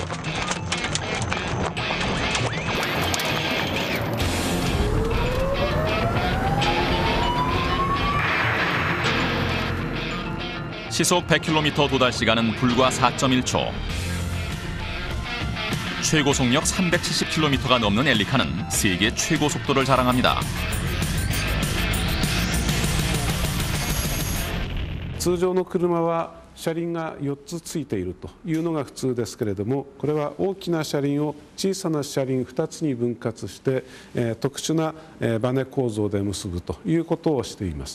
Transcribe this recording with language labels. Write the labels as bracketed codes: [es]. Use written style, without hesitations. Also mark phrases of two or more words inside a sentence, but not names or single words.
[ko] 시속 100km 도달 시간은 불과 4.1초. 최고 속력 370km가 넘는 엘리카는 세계 최고 속도를 자랑합니다. [ja] 通常の車は車輪が4つついているというのが普通ですけれども、これは大きな車輪を小さな車輪2つに分割して、特殊なバネ構造で結ぶということをしています。